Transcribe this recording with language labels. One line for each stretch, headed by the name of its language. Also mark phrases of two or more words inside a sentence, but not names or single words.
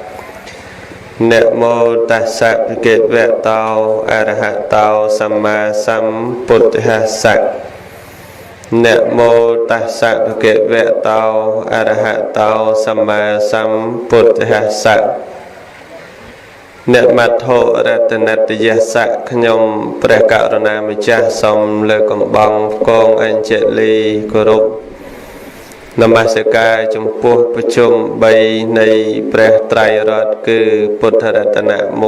Pali: Namo tassa bhagavato arahato samma sambuddhassa. Namo tassa bhagavato arahato samma sambuddhassa.
Khmer: អ្នកមត្ថរតនតយស័កខ្ញុំព្រះករុណាម្ចាស់សូមលើកកំបងកងអញ្ជលីគោរពនមស្ការចំពោះប្រជុំ3នៃព្រះត្រៃរតន៍គឺពុទ្ធរតនៈ